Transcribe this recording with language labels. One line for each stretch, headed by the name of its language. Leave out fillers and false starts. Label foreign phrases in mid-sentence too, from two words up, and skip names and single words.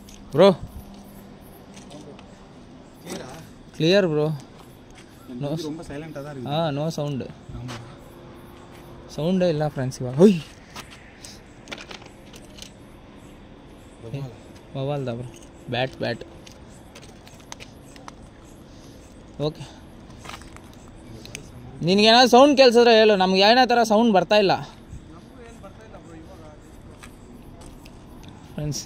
English: bro clear bro.
Tamil: ரொம்ப சைலண்டா தான் இருக்கு.
English: no sound.
Tamil: ஆமா சவுண்டே இல்லை ஃப்ரெண்ட்ஸ்
Kannada: ಇವಾಗ. ಹೋಯ್ ಮೊಬೈಲ್ದ ಬ್ರೋ.
English: but okay.
Kannada: ನಿನಗೇನಾದ್ರು ಸೌಂಡ್ ಕೇಳಿಸಿದ್ರೆ ಹೇಳು, ನಮ್ಗೆ ಏನೇ ಥರ ಸೌಂಡ್ ಬರ್ತಾ ಇಲ್ಲ ಫ್ರೆಂಡ್ಸ್.